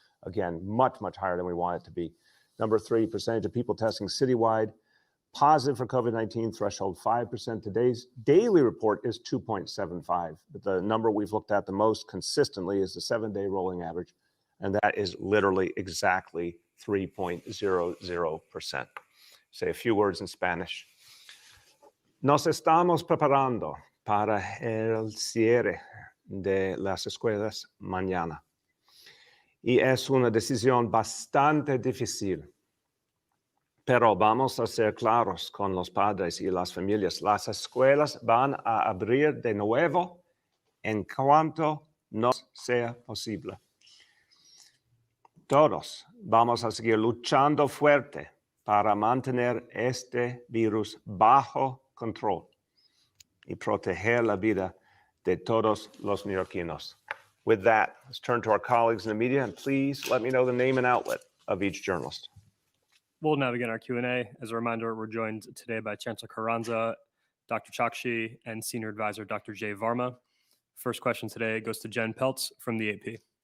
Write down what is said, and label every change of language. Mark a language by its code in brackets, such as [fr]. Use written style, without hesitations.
[en] Again, much, much higher than we want it to be. Number three, percentage of people testing citywide positive for COVID-19, threshold 5%. Today's daily report is 2.75, but the number we've looked at the most consistently is the 7-day rolling average, and that is literally exactly 3.00%. Say a few words in Spanish. [es] Nos estamos preparando para el cierre de las escuelas mañana. Y es una decisión bastante difícil. Pero vamos a ser claros con los padres y las familias. Las escuelas van a abrir de nuevo en cuanto nos sea posible. Todos vamos a seguir luchando fuerte para mantener este virus bajo control y proteger la vida de todos los neoyorquinos. [en] With that, let's turn to our colleagues in the media, and please let me know the name and outlet of each journalist. We'll now begin our Q&A. As a reminder, we're joined today by Chancellor Carranza, Dr. Chakshi, and Senior Advisor Dr. Jay Varma. First question today goes to Jen Peltz from the AP.